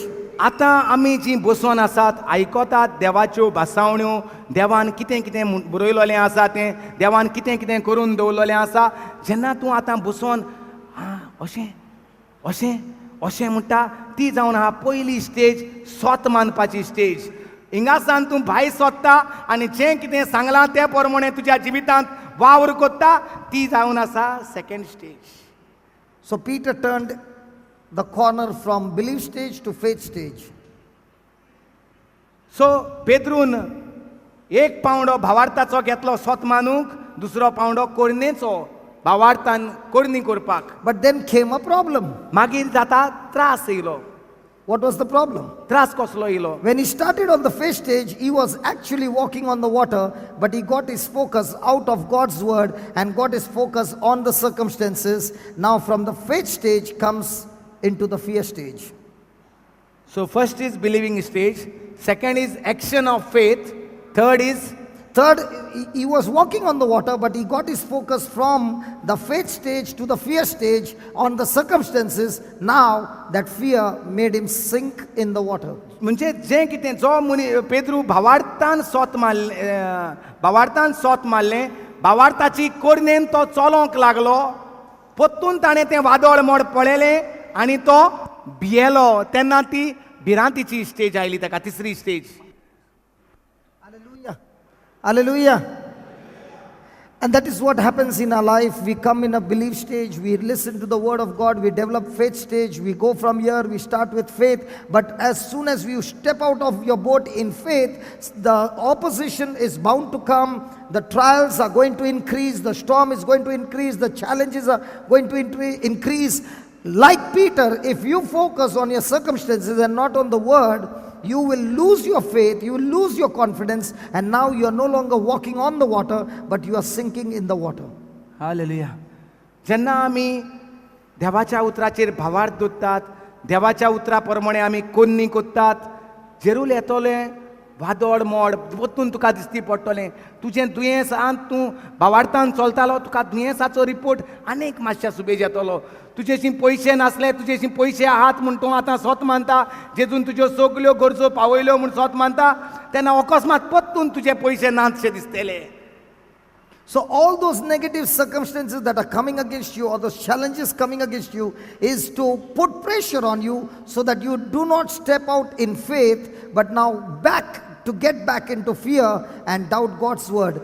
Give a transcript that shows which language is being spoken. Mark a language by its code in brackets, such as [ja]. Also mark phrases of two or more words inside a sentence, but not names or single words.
[kok] आतां आमी जीं बसून आसात आयकतात देवाच्यो भासावण्यो, देवान कितें कितें बरयलोलें आसा तें, देवान कितें कितें करून दवरलेलें आसा. जेन्ना तूं आतां बसून अशें अशें अशें म्हणटा ती जावन आहा पयली स्टेज, स्वत मानपाची स्टेज. हिंगासान तूं भायर सोदता आनी जें कितें सांगलां ते प्रमाणें तुज्या जिवितांत वावर कोत्ता, ती जावन आसा [en] second stage. So Peter turned the corner from belief stage to faith stage. [kok] सो पेद्रून एक पावंडो भावार्थाचो घेतलो स्वत मानूंक, दुसरो पावंडो कोरनेचो भावार्थान कोरणी करपाक. [en] But then came a problem. [kok] मागीर जाता त्रास येयलो. [en] What was the problem? [kok] त्रास कसलो येयलो? [en] When he started on the faith stage, he was actually walking on the water, but he got his focus out of God's word and got his focus on the circumstances. Now from the faith stage comes into the fear stage. So first is believing stage, second is action of faith, third, he was walking on the water, but he got his focus from the faith stage to the fear stage on the circumstances. Now that fear made him sink in the water. [kok] म्हणजे जें कितें जो मनी पेद्रू भावार्थान स्वत मारलें, भावार्थाची कोरनेन तो चलोंक लागलो, पोत्तून ताणें तें वादळ मोड पळयलें आनी तो भियेलो. तेन्ना ती भिरांतीची स्टेज आयली ताका, तिसरी स्टेज. [en] Hallelujah. Hallelujah. And that is what happens in our life. We come in a belief stage, we listen to the word of God, we develop faith stage, we go from here, we start with faith. But as soon as you step out of your boat in faith, the opposition is bound to come, the trials are going to increase, the storm is going to increase, the challenges are going to increase. Like Peter, if you focus on your circumstances and not on the word, you will lose your faith, you will lose your confidence, and now you are no longer walking on the water, but you are sinking in the water. [kok] हालेलुया. जेन्ना आमी देवाच्या उतराचेर भावार्थ दोत्तात, देवाच्या उतरा प्रमाणे आमी कोन्नी कोत्तात, जेरूल येतोलें वादळ मोड वतून तुका दिसती पडटलें. तुजें दुयेंस तूं भावार्थान चलतालो, तुका दुयेंसाचो रिपोर्ट आनीक मातशा सुबेज येतलो. तुजेशीं पयशे नासले, तुजेशीं पयशे आहात म्हूण तूं आतां स्वत मानता, जेजून तुज्यो सगल्यो गरजो पावयल्यो म्हूण स्वत मानता, तेन्ना अकस्मात पत्तून तुजे पयशे नातशे दिसतले. [en] So all those negative circumstances that are coming against you, or those challenges coming against you, is to put pressure on you so that you do not step out in faith, but now get back into fear and doubt God's word.